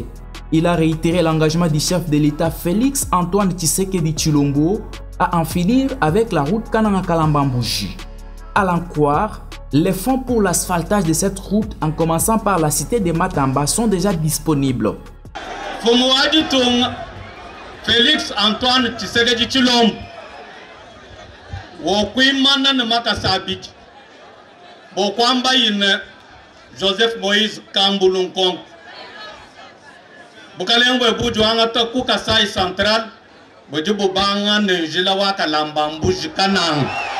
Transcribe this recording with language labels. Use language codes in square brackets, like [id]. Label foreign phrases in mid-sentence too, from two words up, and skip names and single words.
[fr] Il a réitéré l'engagement du chef de l'État Félix Antoine Tshisekedi Tshilombo à en finir avec la route Kananga-Kalamba-Mbouji. À l'en croire, les fonds pour l'asphaltage de cette route, en commençant par la cité de Matamba, sont déjà disponibles. [lua] Félix Antoine Tshisekedi Tshilombo wokwimana na makasabiki bokwamba ine Joseph Moïse Kambulu Nkonko bukalengwe buju anga taku Kasai central buju bubanga nenjila wa Kalamba Mbouji Kananga